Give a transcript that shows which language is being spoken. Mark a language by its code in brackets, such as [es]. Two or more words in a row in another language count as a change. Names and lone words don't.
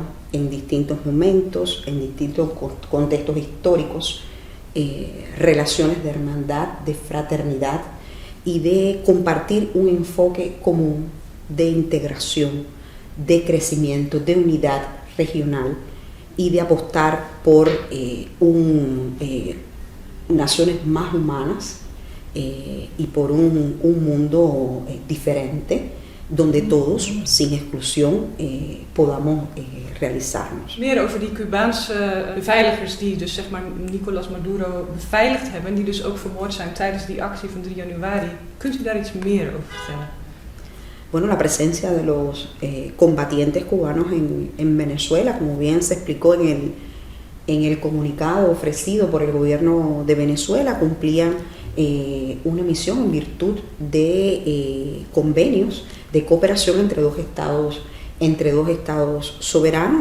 [es] en distintos momentos, en distintos contextos históricos, relaciones de hermandad, de fraternidad y de compartir un enfoque común de integración, de crecimiento, de unidad regional y de apostar por naciones más humanas y por un mundo diferente donde todos, sin exclusión, podamos realizarnos. [nl] Meer over die Cubaanse beveiligers die dus zeg maar Nicolás Maduro beveiligd hebben, die dus ook vermoord zijn tijdens die actie van 3 januari. Kunt u daar iets meer over vertellen? [es] Bueno, la presencia de los combatientes cubanos en Venezuela, como bien se explicó en el comunicado ofrecido por el gobierno de Venezuela, cumplían una misión en virtud de convenios de cooperación entre dos estados soberanos.